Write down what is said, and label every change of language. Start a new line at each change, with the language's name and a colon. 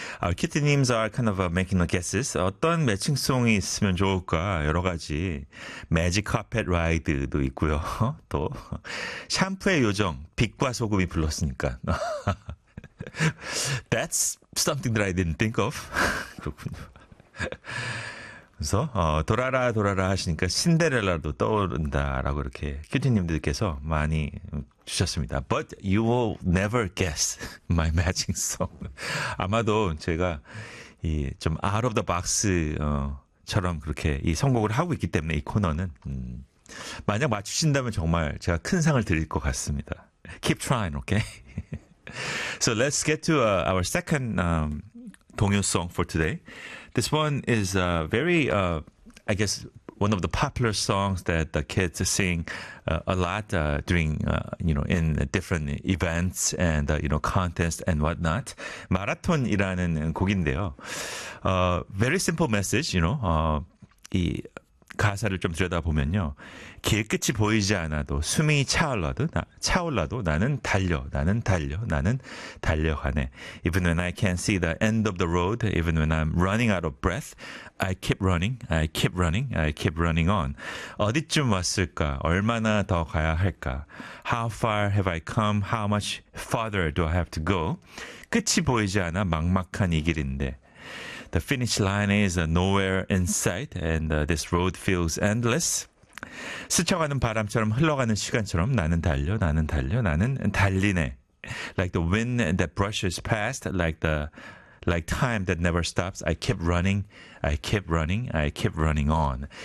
English: Our Kitty names are kind of making the guesses.
Korean: 어떤 매칭 송이 있으면 좋을까? 여러 가지. Magic Carpet Ride도 있고요. 또 샴푸의 요정, 빛과 소금이 불렀으니까.
English: That's something that I didn't think of.
Korean: 그렇군요. 그래서 도라라 도라라 하시니까 신데렐라도 떠오른다라고 이렇게 큐티님들께서 많이 주셨습니다.
English: But you will never guess my matching song.
Korean: 아마도 제가 이 좀
English: out of the box
Korean: 처럼 그렇게 이 선곡을 하고 있기 때문에 이 코너는 만약 맞추신다면 정말 제가 큰 상을 드릴 것 같습니다.
English: Keep trying, okay? So let's get to our second 동요 song for today. This one is very, I guess, one of the popular songs that the kids sing a lot during, you know, in different events and, you know, contests and whatnot.
Korean: 마라톤이라는 곡인데요.
English: Very simple message, you know,
Korean: 이 가사를 좀 들여다보면요. 길 끝이 보이지 않아도 숨이 차올라도 나는 달려가네.
English: Even when I can't see the end of the road, even when I'm running out of breath, I keep running on.
Korean: 어디쯤 왔을까? 얼마나 더 가야 할까?
English: How far have I come? How much farther do I have to go?
Korean: 끝이 보이지 않아 막막한 이 길인데.
English: The finish line is nowhere in sight, and this road feels endless.
Korean: 스쳐가는 바람처럼 흘러가는 시간처럼 나는 달리네.
English: Like the wind that brushes past, like time that never stops, I keep running on.